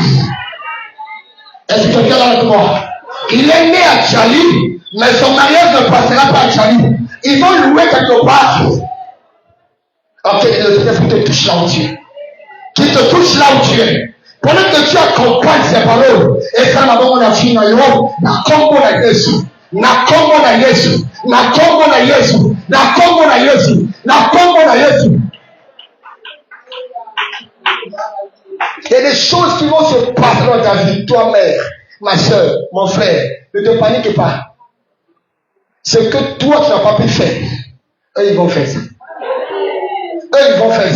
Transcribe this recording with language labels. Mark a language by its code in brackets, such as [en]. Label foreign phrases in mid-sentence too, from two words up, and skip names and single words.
[fr] Est-ce que quelqu'un est avec moi? Il est né à Djali, mais son mariage ne passera pas à Djali. Ils vont louer quelque part. Ok, le Seigneur qui te touche là où tu es. Qui te touche là où tu es. Pendant que tu accompagnes ces paroles, et ça m'a donné la fille, [ln] na Congo na Yesu, na Congo na Yesu, na Congo na Yesu, na Congo na Yesu, na Congo na Yesu. [fr] Il y a des choses qui vont se passer dans ta vie, toi mère, ma soeur, mon frère. Ne te panique pas. Ce que toi tu n'as pas pu faire, eux ils vont faire ça. Eux ils vont faire ça.